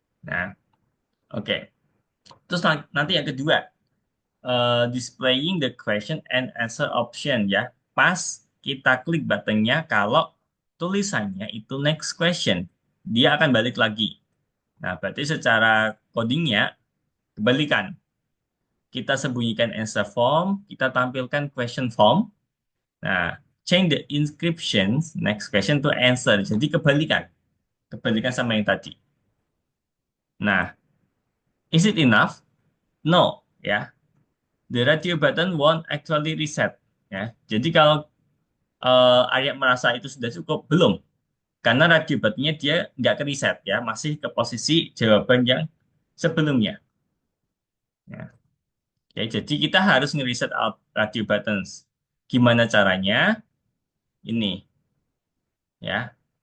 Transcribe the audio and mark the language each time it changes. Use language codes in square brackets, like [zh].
[id] Nah, oke. Terus nanti yang kedua, [en] displaying the question and answer option [id] ya. Pas kita klik buttonnya, kalau tulisannya itu next question, dia akan balik lagi. Nah, berarti secara codingnya kebalikan. Kita sembunyikan answer form, kita tampilkan question form. [en] Nah, change the inscriptions next question to answer. [id] Jadi kebalikan. Kebalikan sama yang tadi. Nah, [en] is it enough? No, [id] ya. [en] The radio button won't actually reset. [id] Ya, jadi kalau Arya merasa itu sudah cukup, belum. Karena radio buttonnya dia nggak ke reset, ya, masih ke posisi jawaban yang sebelumnya. Ya. Oke, jadi kita harus nge-reset [en] out radio buttons. [id] Gimana caranya? Ini, ya.